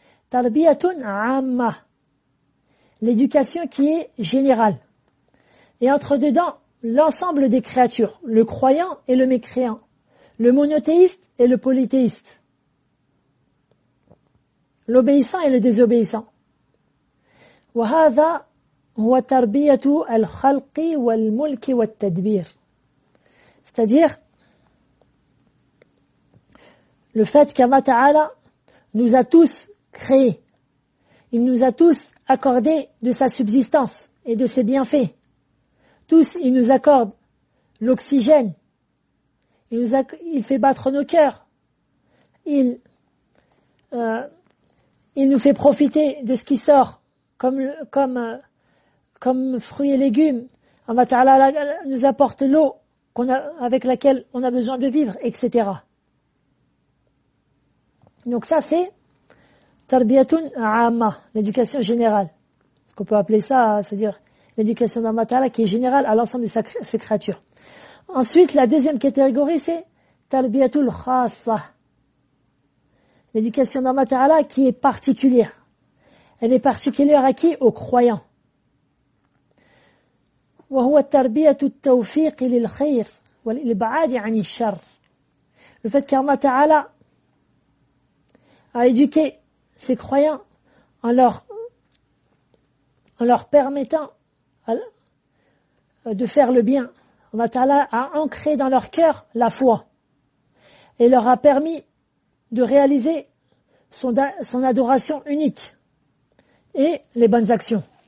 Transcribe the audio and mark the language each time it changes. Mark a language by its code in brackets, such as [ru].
[fr] Tarbiyatun amma, l'éducation qui est générale. Et entre dedans, l'ensemble des créatures, le croyant et le mécréant, le monothéiste et le polythéiste, l'obéissant et le désobéissant. [ar] وهذا هو تربية الخلق والملك والتدبير. [fr] C'est-à-dire le fait qu'Allah Ta'ala nous a tous créés. Il nous a tous accordé de sa subsistance et de ses bienfaits. Tous, il nous accorde l'oxygène. Il fait battre nos cœurs. Il nous fait profiter de ce qui sort comme fruits et légumes. Allah Ta'ala nous apporte l'eau avec laquelle on a besoin de vivre, etc. Donc ça c'est Tarbiyatun Amma, l'éducation générale. Ce qu'on peut appeler ça, c'est-à-dire l'éducation d'Allah Ta'ala qui est générale à l'ensemble de ses créatures. Ensuite, la deuxième catégorie, c'est Tarbiyatul Khassa, l'éducation d'Allah Ta'ala qui est particulière. Elle est particulière à qui? Aux croyants. [ar] وهو تربية التوفيق للخير والإبعاد عن الشر. [fr] Le fait qu'Allah Ta'ala a éduqué ses croyants en leur permettant de faire le bien. Allah Ta'ala a ancré dans leur cœur la foi et leur a permis de réaliser son adoration unique et les bonnes actions.